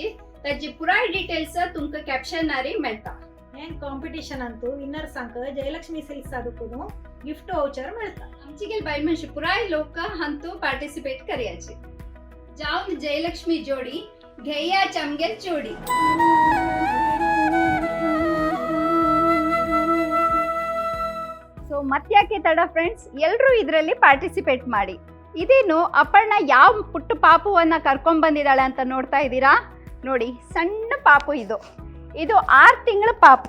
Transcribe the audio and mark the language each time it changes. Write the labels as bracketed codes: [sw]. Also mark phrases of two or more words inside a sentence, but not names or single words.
[kok] ताजी पुराय डिटेल्स तुमकां कॅप्शनारी मेळटा. हे कॉम्पिटिशनांत विनर्सांक जयलक्ष्मी सिल्क्स हाडून [en] gift voucher [kok] मेळटा. आमची गेल बायल मनशी पुराय लोक हांतू पार्टिसिपेट करयाची. जावन जयलक्ष्मी जोडी घेयाची आमगेल चुडी. [kn] ಸೊ ಮತ್ತ್ಯಾಕೆ ತಡ ಫ್ರೆಂಡ್ಸ್, ಎಲ್ಲರೂ ಇದರಲ್ಲಿ ಪಾರ್ಟಿಸಿಪೇಟ್ ಮಾಡಿ. ಇದೇನು ಅಪರ್ಣ ಯಾವ ಪುಟ್ಟ ಪಾಪುವನ್ನ ಕರ್ಕೊಂಡ್ ಬಂದಿದ್ದಾಳೆ ಅಂತ ನೋಡ್ತಾ ಇದ್ದೀರಾ? ನೋಡಿ, ಸಣ್ಣ ಪಾಪು ಇದು 6 ತಿಂಗಳ ಪಾಪು.